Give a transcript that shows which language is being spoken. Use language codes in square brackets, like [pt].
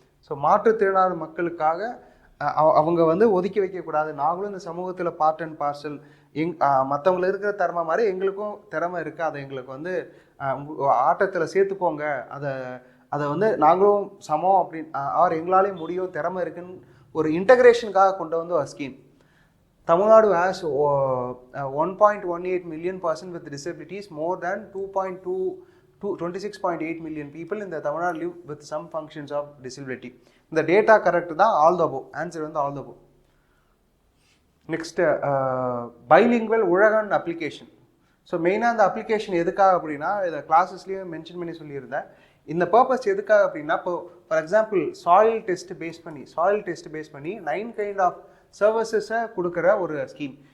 [ta] So மாற்றுத்திறனாளி மக்களுக்காக அவங்க வந்து ஒதுக்கி வைக்கக்கூடாது, நாங்களும் இந்த சமூகத்தில் பார்ட் அண்ட் பார்சல், மற்றவங்களை இருக்கிற திறமை மாதிரி எங்களுக்கும் திறமை இருக்குது, அதை எங்களுக்கு வந்து ஆட்டத்தில் சேர்த்துக்கோங்க, அதை வந்து நாங்களும் சமம் அப்படின்னு ஆர் எங்களாலேயும் முடியும், திறமை இருக்குன்னு ஒரு இன்டகிரேஷனுக்காக கொண்டு வந்து ஒரு scheme. [en] Tamil Nadu has 1.18 million person with disabilities, more than 26.8 million people in the Tamil Nadu live with some functions of disability. இந்த data correct தான், all the above. Answer வந்து all the above. [ta] Next bilingual உழகன் application. So மெயினாக அந்த application எதுக்காக அப்படின்னா, இதை கிளாஸஸ்லேயும் mention பண்ணி சொல்லியிருந்தேன். இந்த பர்பஸ் எதுக்காக அப்படின்னா, இப்போ for example soil test base பண்ணி 9 கைண்ட் ஆஃப் சர்வீசஸை கொடுக்குற ஒரு ஸ்கீம்.